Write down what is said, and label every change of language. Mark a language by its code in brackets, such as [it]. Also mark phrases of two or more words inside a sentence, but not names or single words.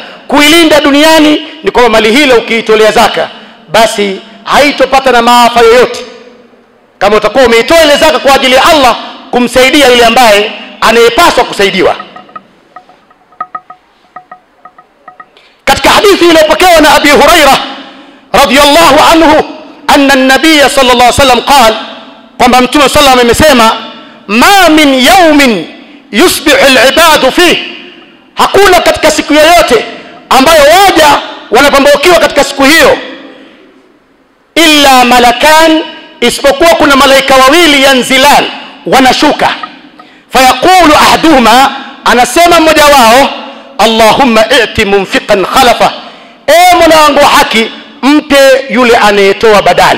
[sw] Kuilinda duniani ni kwamba mali hile ukiitolea zaka, basi haitopata na maafa yoyote, kama utakuwa umeitoa ile zaka kwa ajili ya Allah, kumsaidia yule ambaye anayepaswa kusaidiwa. Katika hadithi iliyopokewa na [ar] Abi Hurairah رضي الله عنه أن النبي صلى الله عليه وسلم قال, [sw] kwamba Mtume [ar] صلى الله عليه وسلم [sw] amesema, [ar] ما من يوم يصبح العباد فيه, [sw] hakuna katika siku yoyote ambayo waja wanapambaukiwa katika siku hiyo, [ar] إلا ملكان, [sw] isipokuwa kuna malaika wawili, yanzilan, wanashuka. [ar] فيقول أحدهما, [sw] anasema mmoja wao, [ar] اللهم أعط منفقا خلفا, [sw] Mola wangu haki, mpe yule anayetoa badali.